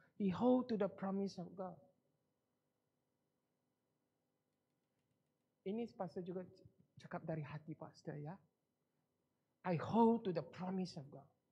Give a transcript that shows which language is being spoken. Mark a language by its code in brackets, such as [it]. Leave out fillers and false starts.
[en] He hold to the promise of God. [ms] Ini pastor juga cakap dari hati pastor ya. [en] I hold to the promise of God.